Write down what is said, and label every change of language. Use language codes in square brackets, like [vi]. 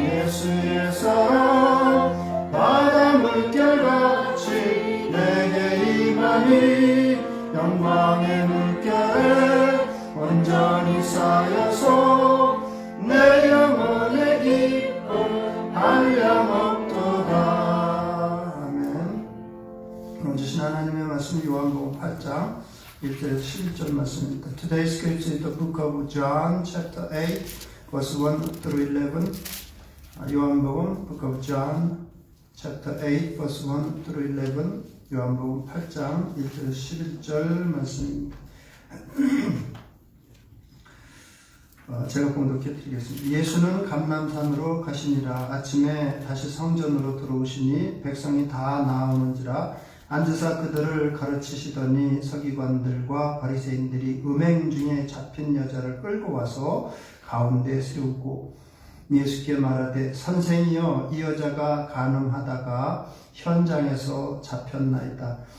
[ko] 주의 사랑 바다 물결같이 내게 임하니 영광의 물결에 온전히 쌓여서 내 영혼의 기쁨 한량없도다. 아멘. 오늘 주신 하나님의 말씀 요한복음 8장 1절에서 11절 말씀입니다. [en] Today's scripture is the book of John chapter 8 verse 1 through 11. [ko] 요한복음 [en] book of John chapter 8 verse 1 through 11. [ko] 요한복음 8장 1절에서 11절 말씀입니다. 제가 봉독해 드리겠습니다. 예수는 감람산으로 가시니라. 아침에 다시 성전으로 들어오시니 백성이 다 나오는지라 앉으사 그들을 가르치시더니 서기관들과 바리새인들이 음행 중에 잡힌 여자를 끌고 와서 가운데 세우고 예수께 말하되 선생이여 이 여자가 간음하다가 현장에서 잡혔나이다.